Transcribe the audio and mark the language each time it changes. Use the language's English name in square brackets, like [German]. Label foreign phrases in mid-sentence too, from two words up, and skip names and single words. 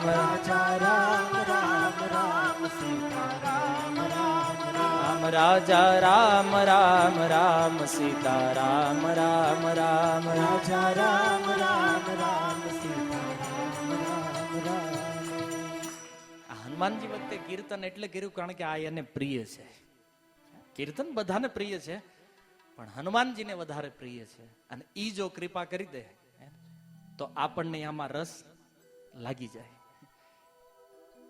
[Hindi] राजा राम राम राम सीता राम राम राम, राजा राम राम राम सीता राम राम राम, राजा राम राम राम सीता राम राम राम. [Gujarati] હનુમાનજી વખતે કીર્તન એટલે કર્યું કારણ કે આ એને પ્રિય છે. કીર્તન બધાને પ્રિય છે પણ હનુમાનજીને વધારે પ્રિય છે. અને ઈ જો કૃપા કરી દે તો આપણને આમાં રસ લાગી જાય.